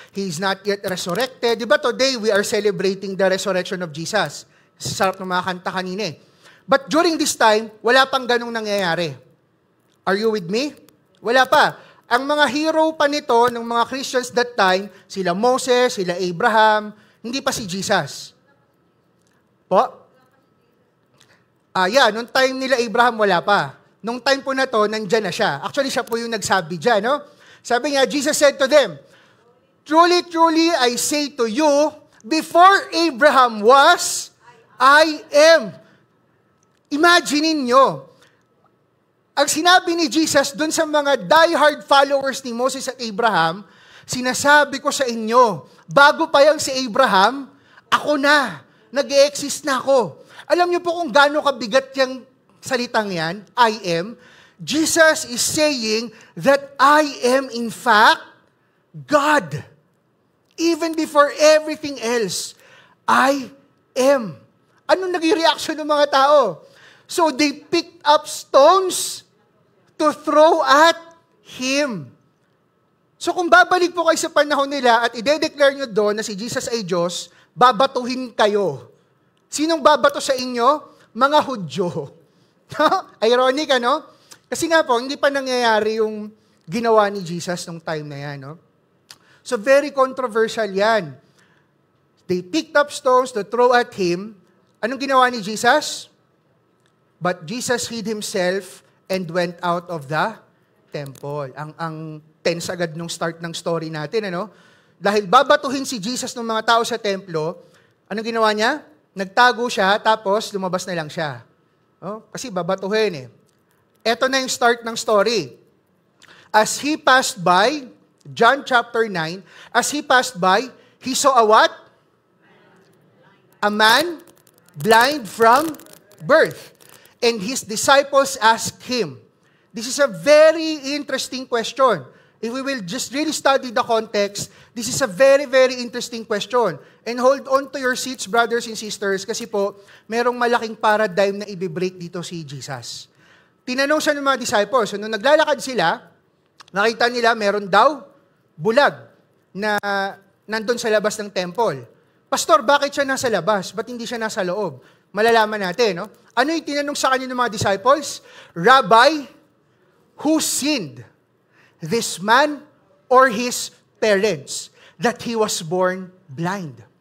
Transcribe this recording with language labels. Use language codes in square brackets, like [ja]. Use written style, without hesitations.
[en] He is not yet resurrected. [tl] Diba [en] today, we are celebrating the resurrection of Jesus. [tl] Sarap ng mga kanta kanina eh. [en] But during this time, [tl] wala pang ganong nangyayari. [en] Are you with me? [tl] Wala pa. Ang mga hero pa nito, ng mga Christians [en] that time, [tl] sila Moses, sila Abraham, hindi pa si Jesus. Po? Nung time nila Abraham, wala pa. Nung time po na to, nandyan na siya. Actually, siya po yung nagsabi dyan, no? Sabi niya, [en] Jesus said to them, "Truly, truly, I say to you, before Abraham was, I am." [tl] Imagine niyo, ang sinabi ni Jesus dun sa mga diehard followers ni Moses at Abraham, sinasabi ko sa inyo, bago pa yang si Abraham, ako na, nag-e-exist na ako. Alam niyo po kung gaano kabigat yung salitang yan, [en] I am. Jesus is saying that I am in fact God. Even before everything else, I am. [tl] Anong naging reaction ng mga tao? [en] So they picked up stones to throw at Him. [tl] So kung babalik po kayo sa panahon nila at i-declare nyo doon na si Jesus ay Diyos, babatuhin kayo. Sinong babato sa inyo? Mga Hudyo. Ironic, ano? Kasi nga po, hindi pa nangyayari yung ginawa ni Jesus nung time na yan, no? [en] So very controversial [tl] yan. [en] They picked up stones to throw at Him. [tl] Anong ginawa ni Jesus? [en] But Jesus hid Himself and went out of the temple. [tl] Ang tense agad nung start ng story natin, ano? Dahil babatuhin si Jesus ng mga tao sa templo, anong ginawa niya? Nagtago siya, tapos lumabas na lang siya. Oh, kasi babatuhin eh. Ito na yung start ng story. [en] As He passed by, John chapter 9, as He passed by, He saw a what? A man blind from birth. And His disciples asked Him. This is a very interesting question. If we will just really study the context, this is a very, very interesting question. And hold on to your seats, brothers and sisters, [tl] kasi po, merong malaking paradigm na i-break dito si Jesus. Tinanong siya ng mga disciples, so nung naglalakad sila, nakita nila meron daw bulag na nandun sa labas ng temple. Pastor, bakit siya nasa labas? Ba't hindi siya nasa loob? Malalaman natin, no? Ano yung tinanong sa kanya ng mga disciples? [en] Rabbi, who sinned? This man or his parents that he was born blind?